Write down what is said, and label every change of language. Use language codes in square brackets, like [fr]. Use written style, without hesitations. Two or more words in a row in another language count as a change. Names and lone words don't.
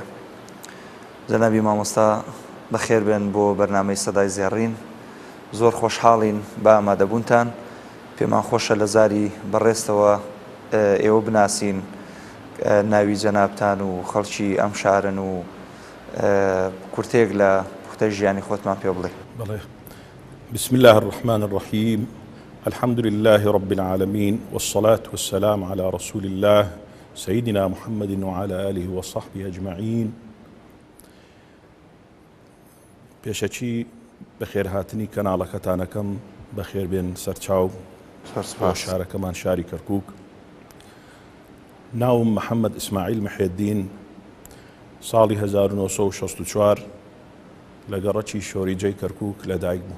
[ckb] جەنابی مامۆستا بەخێر بێن بۆ بەرنامەی سەدای زێڕین. زۆر خۆشحاڵین بە ئامادەبوونتان. پێمان خۆشە لە زاری بەڕێستەوە ئێوە بناسین ناوی جەنابتان و خەڵکی ئەم شارن و کورتێک لە پوختە ژیانی خۆتمان پێ بڵێ. بەڵێ. [ar] بسم الله الرحمن الرحيم. الحمد لله رب العالمين والصلاة والسلام على رسول الله سيدنا محمد وعلى آله وصحبه أجمعين. [ckb] پێشەچی بەخێر هاتنی کەناڵەکەتانەکەم بەخێر بێن سەرچاو شارەکەمان شاری کەرکووک. ناوم محەممەد ئیسماعیل محێدین، ساڵی 1964 لە گەڕەکی شۆریجەی کەرکووک لەدایک بوو.